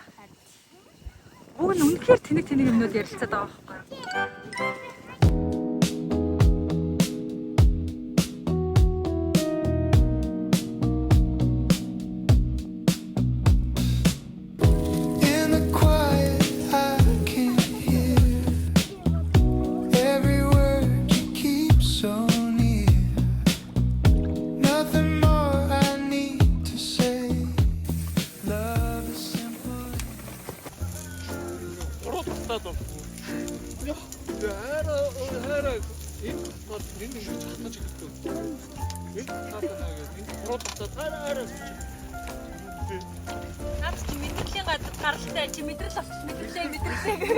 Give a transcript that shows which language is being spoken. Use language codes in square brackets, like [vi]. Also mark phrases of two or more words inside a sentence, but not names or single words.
[mn] Уг нь үнэхээр тэнэг юмнууд ярилцаад байгаа байхгүй юу? [en] In the quiet, I can hear every word you keep so near. Nothing more I need to say. Love is simple. [mn] Наад чи мэдрэлийн газар гаралтай чи мэдрэл авчих мэдрэлээ гэж.